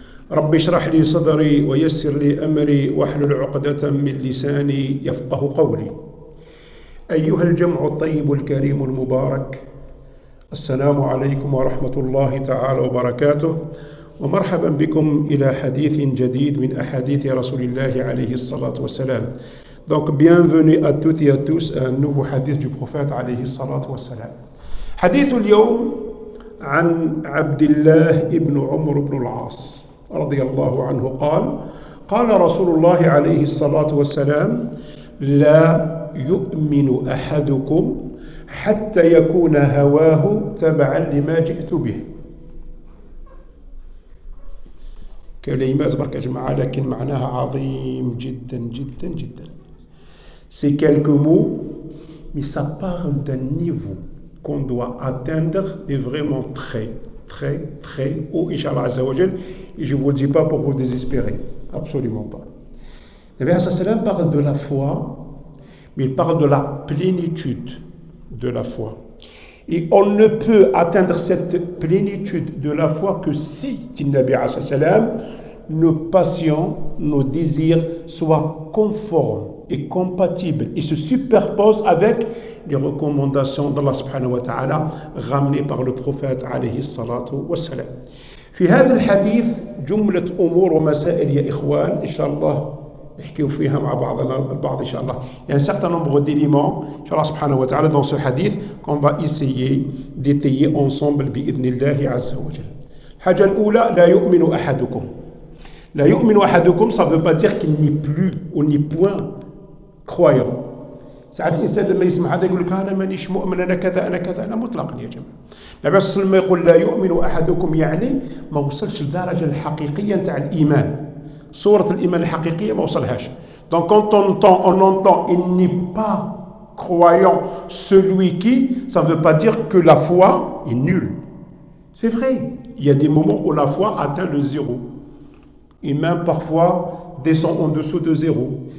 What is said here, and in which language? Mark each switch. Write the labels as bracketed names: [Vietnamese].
[Arabic] رب اشرح لي صدري ويسر لي أمري واحلل عقدة من لساني يفقه قولي. أيها الجمع الطيب الكريم المبارك، السلام عليكم ورحمة الله تعالى وبركاته، ومرحبا بكم إلى حديث جديد من أحاديث رسول الله عليه الصلاة والسلام. [French] Donc bienvenue à toutes et à tous à un nouveau hadith du prophète [Arabic] عليه الصلاة والسلام. حديث اليوم عن عبد الله بن عمرو بن العاص رضي الله عنه قال: قال رسول الله عليه الصلاة والسلام: لا يؤمن أحدكم حتى يكون هواه تبعا لما جئت به. كلمات برك يا جماعة لكن معناها عظيم جدا جدا جدا. [French] C'est quelques mots, mais ça parle d'un niveau qu'on doit atteindre et vraiment très haut, Inch'Allah Azza wa Jal. Et je ne vous le dis pas pour vous désespérer, absolument pas. Le Nabi sallam parle de la foi, mais il parle de la plénitude de la foi. Et on ne peut atteindre cette plénitude de la foi que si, dit le Nabi sallam, nos passions, nos désirs soient conformes et compatibles et se superposent avec les recommandations d'Allah subhanahu wa ta'ala ramenées par le prophète [Arabic] عليه الصلاة والسلام. في هذا الحديث جملة أمور ومسائل يا إخوان إن شاء الله نحكيو فيها مع بعضنا البعض إن شاء الله. [French] Il y a un certain nombre d'éléments [Arabic] إن شاء الله [French] subhanahu wa ta'ala dans ce hadith qu'on va essayer d'étayer ensemble [Arabic] بإذن الله عز وجل. الحاجة الأولى: لا يؤمن أحدكم. لا يؤمن أحدكم, [French] ça ne veut pas dire qu'il n'est plus ou n'est point croyant. [Arabic] ساعات الإنسان لما يسمع هذا يقول لك أنا مانيش مؤمن، أنا كذا أنا كذا. لا مطلقا يا جماعة. النبي صلى الله عليه وسلم يقول لا يؤمن أحدكم، يعني ما وصلش للدرجة الحقيقية نتاع الإيمان. صورة الإيمان الحقيقية ما وصلهاش. [French] Donc quand on entend il n'est pas croyant celui qui, ça ne veut pas dire que la foi est nulle. C'est vrai, il y a des moments où la foi atteint le zéro. Et même parfois descend en dessous de zéro.